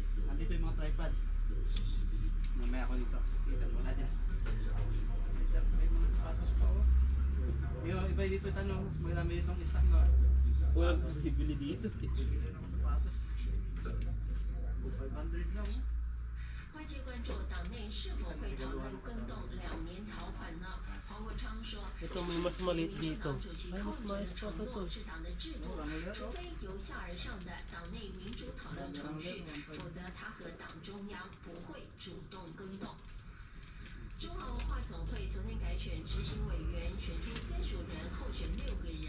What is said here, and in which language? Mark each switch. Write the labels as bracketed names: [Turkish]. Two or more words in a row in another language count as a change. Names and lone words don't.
[Filipino] Nandito yung mga tripod. Mamaya ako dito. Sige, wala dyan. May mga sapatos pa oh. Yung iba dito tanong, mas marami ditong stock na. Walang bibili dito. Bibili ng sapatos. 500 lang oh. [Chinese] 外界关注党内是否会讨论更动2年条款呢？黄国昌说， [Filipino] Ito may mas maliit [Chinese] 民主 [Filipino] dito. [Chinese] 党主席 [Filipino] Ay, [Chinese] 寇 [Filipino] mas [Chinese] 准 [Filipino] mais [Chinese] 承 [Filipino] pa to [Chinese] 诺 [Filipino] to. [Chinese] 是党的制度，除非由下而上的党内民主讨论程序，否则他和党中央不会主动更动。中华文化总会昨天改选执行委员，选出35人，候选6个人。